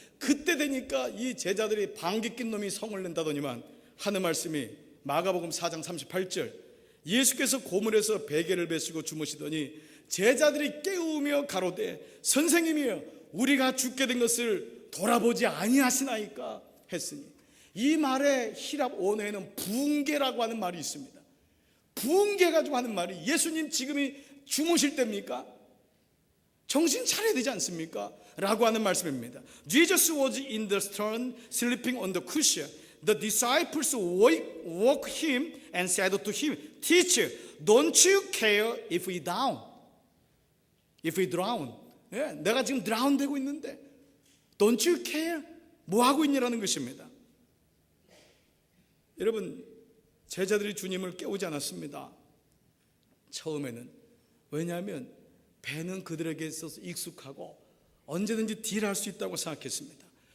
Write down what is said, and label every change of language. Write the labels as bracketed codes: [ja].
[ko] 그때 되니까 이 제자들이 방귀 낀 놈이 성을 낸다더니만 하는 말씀이 마가복음 4장 38절, 예수께서 고물에서 베개를 베시고 주무시더니 제자들이 깨우며 가로되 선생님이여 우리가 죽게 된 것을 돌아보지 아니하시나이까 했으니, 이 말의 히랍 언어에는 부흥계라고 하는 말이 있습니다. 부흥계 가지고 하는 말이 예수님 지금이 주무실 때입니까? 정신 차려야 되지 않습니까? 라고 하는 말씀입니다. [en] Jesus was in the stern sleeping on the cushion. The disciples woke him and said to him, Teacher, don't you care if we drown? If we drown. [ko] 예, 내가 지금 drown 되고 있는데 [en] Don't you care? [ko] 뭐 하고 있냐라는 것입니다. 여러분, 제자들이 주님을 깨우지 않았습니다. 처음에는. 왜냐하면 배는 그들에게 있어서 익숙하고 언제든지 딜할 수 있다고 생각했습니다.